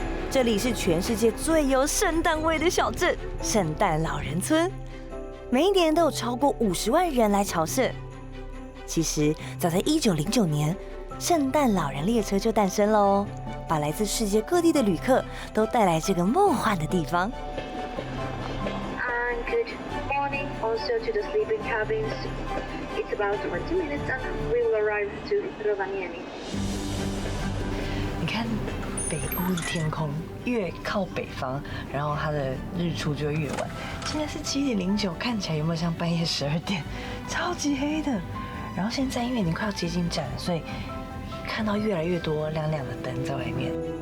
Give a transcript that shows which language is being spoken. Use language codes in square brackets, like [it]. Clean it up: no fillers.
[zh] 这里是全世界最有圣诞味的小镇——圣诞老人村，每一年都有超过50万人来朝圣。其实，早在1909年，圣诞老人列车就诞生了哦，把来自世界各地的旅客都带来这个梦幻的地方。 [en] And good morning also to the sleeping cabins. It's about 20 minutes and we will arrive to Rovaniemi. [zh] 你看北欧的天空，越靠北方，然后它的日出就会越晚。现在是7:09，看起来有没有像半夜12点？超级黑的。然后现在因为已经快要接近站了，所以看到越来越多亮亮的灯在外面。